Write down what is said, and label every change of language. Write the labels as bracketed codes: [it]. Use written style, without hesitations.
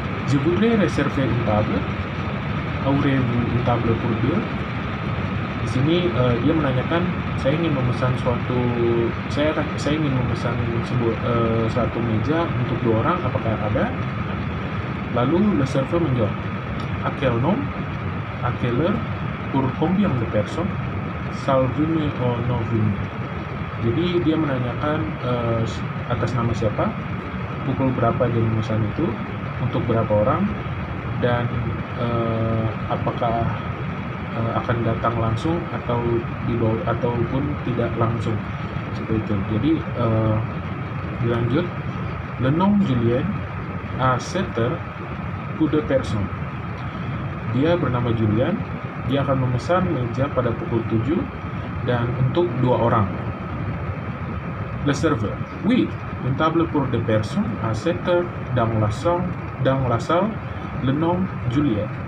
[fr] Je voudrais réserver une table. Aurez-vous une table pour deux? [id] Di sini dia menanyakan, saya ingin memesan saya ingin memesan satu meja untuk 2 orang, apakah ada? Lalu [fr] le serveur [id] menjawab, [fr] à quel nom, à quelle heure, pour combien de personnes, salle venue ou non venue. [id] Jadi dia menanyakan atas nama siapa, pukul berapa dia memesan itu, untuk berapa orang, dan apakah akan datang langsung atau dibawa ataupun tidak langsung, seperti itu. Jadi dilanjut, [fr] le nom Julien à 7 heures pour 2 personnes. [id] Dia bernama Julian, dia akan memesan meja pada pukul 7 dan untuk 2 orang. [fr] Le serveur, oui, une table pour 2 personnes à 7 heures dans la salle, le nom Julien.